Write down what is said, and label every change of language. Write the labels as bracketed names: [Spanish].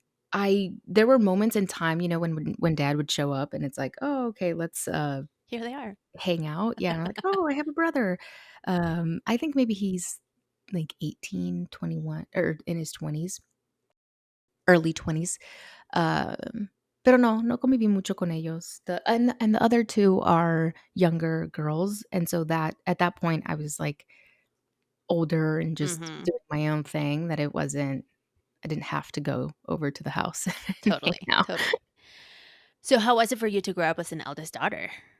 [English] I there were moments in time, when dad would show up and it's like, "Oh, okay, let's, Here they are. hang out." Yeah, and I'm like, "Oh, I have a brother." I think maybe he's, like, 18, 21, or in his 20s, early 20s. [Spanish] Pero no conviví mucho con ellos. [English] The other 2 are younger girls, and so that at that point, I was, like, older and just Mhm. doing my own thing, that I didn't have to go over to the house and hang Totally, out. totally. So how was it for you to grow up as an eldest daughter?